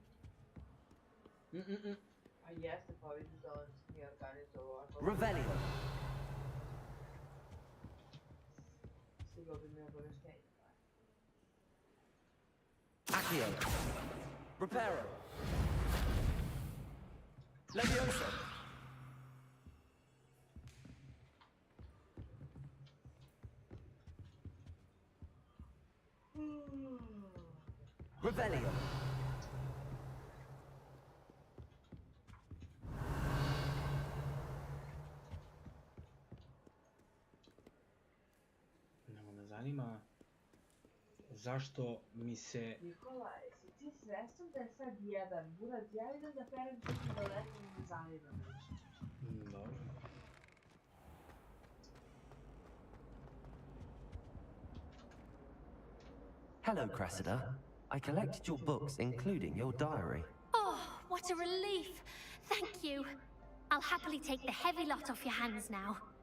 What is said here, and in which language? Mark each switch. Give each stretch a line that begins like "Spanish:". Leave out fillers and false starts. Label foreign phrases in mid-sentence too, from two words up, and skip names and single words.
Serbian: A jeste, pa vidiš da on se nije organizovao ovako. Revelio. Stigao bi mi obaveštenje. Accio. Reparo. Levioso. Revelio. Nego me zanima zašto mi se... Nikola, jesi ti svestan da je sad jedan? Buraz, ja idem da perem kuću da letim i ne zanima me više. Dobro.
English: Hello, Cressida. I collected your books, including your diary. Oh, what a relief! Thank you. I'll happily take the heavy lot off your hands now.